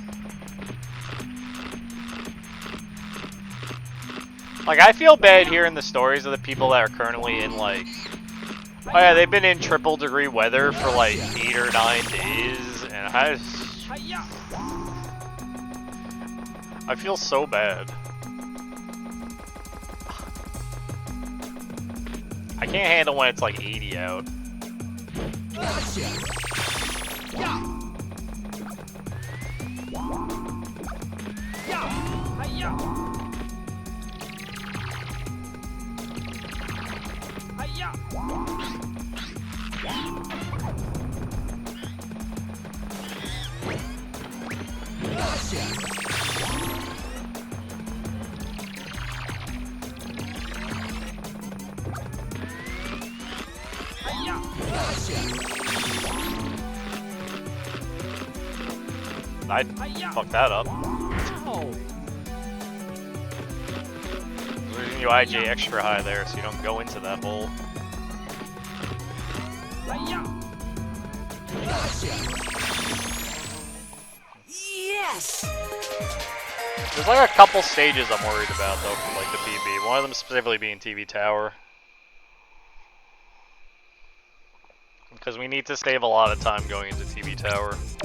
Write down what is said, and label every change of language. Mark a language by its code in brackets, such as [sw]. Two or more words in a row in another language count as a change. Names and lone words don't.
[en] Like, I feel bad hearing the stories of the people that are currently in, like, oh yeah, they've been in triple degree weather for like 8 or 9 days, and I feel so bad. I can't handle when it's like 80 out. Gotcha! Yeah! Yeah! Hi-ya! Hi-ya! Gotcha! Hi-ya! Gotcha! I fucked that up. Ow! Losing you IJ extra high there so you don't go into that hole. Hi-ya! Gotcha! Yes! There's like a couple stages I'm worried about though for like the PB. One of them specifically being TV Tower. Because we need to save a lot of time going into TV Tower.